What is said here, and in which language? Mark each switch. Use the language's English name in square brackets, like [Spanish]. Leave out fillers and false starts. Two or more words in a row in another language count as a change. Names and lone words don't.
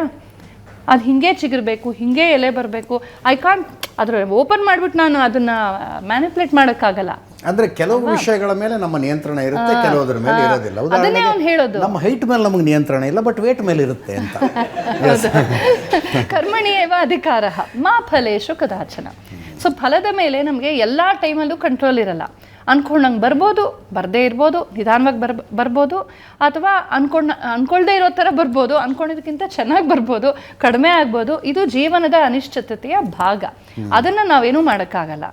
[Kannada] ಅದು ಹಿಂಗೆ ಚಿಗುರಬೇಕು, ಹಿಂಗೆ ಎಲೆ ಬರಬೇಕು. [English] I can't [Kannada] ಅದ್ರ ಓಪನ್ ಮಾಡಿಬಿಟ್ಟು ನಾನು ಅದನ್ನು ಮ್ಯಾನಿಪುಲೇಟ್ ಮಾಡೋಕ್ಕಾಗಲ್ಲ. ಅಂದರೆ ಕೆಲವು ವಿಷಯಗಳ ಮೇಲೆ ನಮ್ಮ ನಿಯಂತ್ರಣ ಇರುತ್ತೆ, ಕೆಲವುದ್ರ ಮೇಲೆ ಇರೋದಿಲ್ಲ. ಅದನ್ನೇ ಅವ್ನು ಹೇಳೋದು, ನಮ್ಮ ಹೈಟ್ ಮೇಲೆ ನಮಗೆ ನಿಯಂತ್ರಣ ಇಲ್ಲ, [English] but weight [Kannada] ಮೇಲೆ ಇರುತ್ತೆ ಅಂತ. [Sanskrit] ಕರ್ಮಣಿಯೇವ ಅಧಿಕಾರ ಮಾ ಫಲೇಶು ಕದಾಚನ. [Kannada] ಸೊ ಫಲದ ಮೇಲೆ ನಮಗೆ ಎಲ್ಲ ಟೈಮಲ್ಲೂ ಕಂಟ್ರೋಲ್ ಇರಲ್ಲ. ಅಂದ್ಕೊಂಡಂಗೆ ಬರ್ಬೋದು, ಬರದೇ ಇರ್ಬೋದು, ನಿಧಾನವಾಗಿ ಬರ್ಬೋದು, ಅಥವಾ ಅಂದ್ಕೊಳ್ದೇ ಇರೋ ಥರ ಬರ್ಬೋದು, ಅಂದ್ಕೊಂಡಿದ್ದಕ್ಕಿಂತ ಚೆನ್ನಾಗಿ ಬರ್ಬೋದು, ಕಡಿಮೆ ಆಗ್ಬೋದು. ಇದು ಜೀವನದ ಅನಿಶ್ಚಿತತೆಯ ಭಾಗ. ಅದನ್ನು ನಾವೇನೂ ಮಾಡೋಕ್ಕಾಗಲ್ಲ.